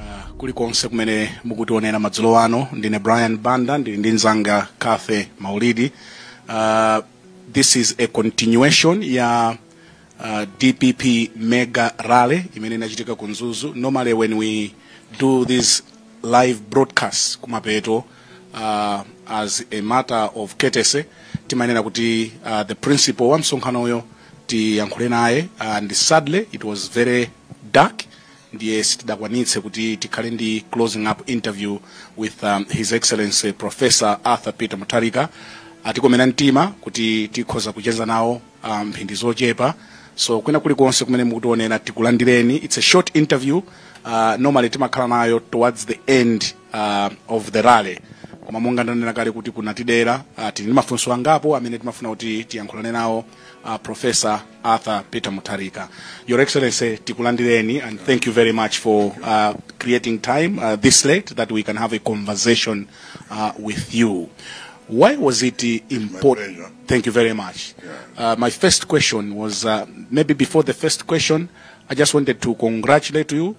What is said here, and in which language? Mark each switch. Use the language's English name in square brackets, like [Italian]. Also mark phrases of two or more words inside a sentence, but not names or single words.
[Nyanja] kulikonse kumene mukutionera madzulo ano. Ndine Brian Banda, ndili ndi nzanga Cathy Maulidi. [English] This is a continuation ya DPP mega rally [Nyanja] imene inachitika ku Mzuzu. [English] Normally when we do this live broadcast kumapeto, as a matter of courtesy, [Nyanja] timanena kuti [English] the principal [Nyanja] wa msonkhano uyo tiyankhule naye, [English] and sadly it was very dark. [Nyanja] Ndiye sitidakwanitse kuti tikhale ndi [English] closing up interview with His Excellency Professor Aphaphalitsa Muntharika. [Nyanja] Atikomena mtima kuti tikhoza kucheza nawo mphindi zochepa. So kwena kulikonse kumene mukutionera tikulandireni. [English] It's a short interview. Normally [Nyanja] timakhala nayo [English] towards the end of the rally. [Nyanja] Koma monga ndanena kale kuti kunatidera tili mafunso angapo amene timafuna kuti tiyankhulane nawo Professor Aphaphalitsa Muntharika. Your Excellency, tikulandireni, [English] and thank you very much for creating time this late that we can have a conversation with you. Why was it important? Thank you very much. Yeah. My first question was, maybe before the first question, I just wanted to congratulate you.